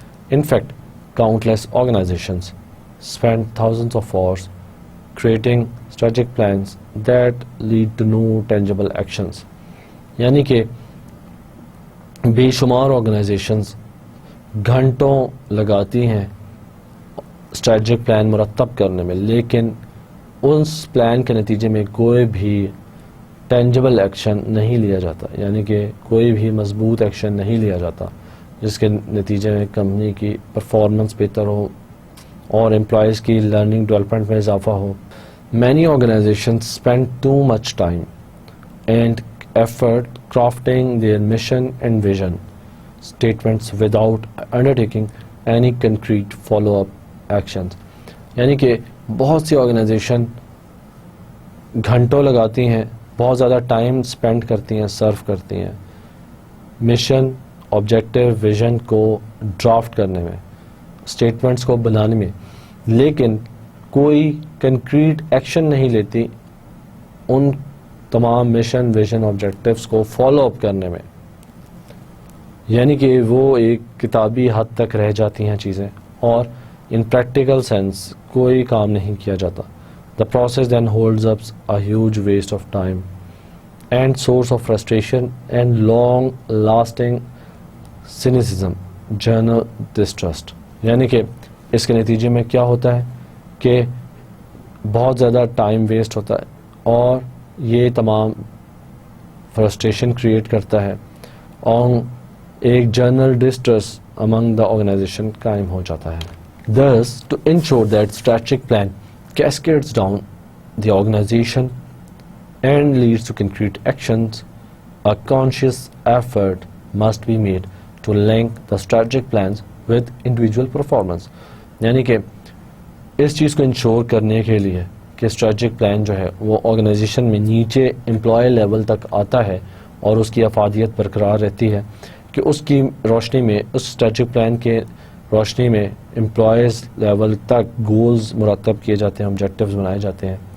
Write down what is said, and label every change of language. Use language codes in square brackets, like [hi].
[en] In fact countless organizations spend thousands of hours creating strategic plans that lead to no tangible actions. [ur] یعنی کہ بے شمار organisations گھنٹوں لگاتی ہیں اسٹریٹجک پلان مرتب کرنے میں، لیکن اس پلان کے نتیجے میں کوئی بھی ٹینجبل ایکشن نہیں لیا جاتا، یعنی کہ کوئی بھی مضبوط ایکشن نہیں لیا جاتا جس کے نتیجے میں کمپنی کی پرفارمنس بہتر ہو اور امپلائیز کی لرننگ ڈیولپمنٹ میں اضافہ ہو. [en] Many organizations spend too much time and effort crafting their mission and vision statements without undertaking any concrete follow-up actions. [ur] یعنی کہ بہت سی آرگنائزیشن گھنٹوں لگاتی ہیں، بہت زیادہ ٹائم اسپینڈ کرتی ہیں، سرو کرتی ہیں مشن، آبجیکٹیو، ویژن کو ڈرافٹ کرنے میں، اسٹیٹمنٹس کو بنانے میں، لیکن کوئی کنکریٹ ایکشن نہیں لیتی ان تمام مشن، ویژن، آبجیکٹیوز کو فالو اپ کرنے میں. یعنی کہ وہ ایک کتابی حد تک رہ جاتی ہیں چیزیں اور ان پریکٹیکل سینس کوئی کام نہیں کیا جاتا. [en] The process then holds up a huge waste of time and source of frustration and long lasting cynicism, general distrust. [ur] یعنی کہ اس کے نتیجے میں کیا ہوتا ہے کہ بہت زیادہ ٹائم ویسٹ ہوتا ہے اور یہ تمام فرسٹریشن کریٹ کرتا ہے اور ایک جنرل ڈسٹرس [en] among the organization [ur] قائم ہو جاتا ہے. [en] Thus, to ensure that strategic plan cascades down the organization and leads to concrete actions, a conscious effort must be made to link the strategic plans with individual performance. [ur] یعنی کہ اس چیز کو ensure کرنے کے لیے کہ اسٹریٹجک پلان جو ہے وہ آرگنائزیشن میں نیچے امپلائی لیول تک آتا ہے اور اس کی افادیت برقرار رہتی ہے، کہ اس کی روشنی میں، اس اسٹریٹجک پلان کے روشنی میں امپلائیز لیول تک گولز مرتب کیے جاتے ہیں، آبجیکٹیوز بنائے جاتے ہیں.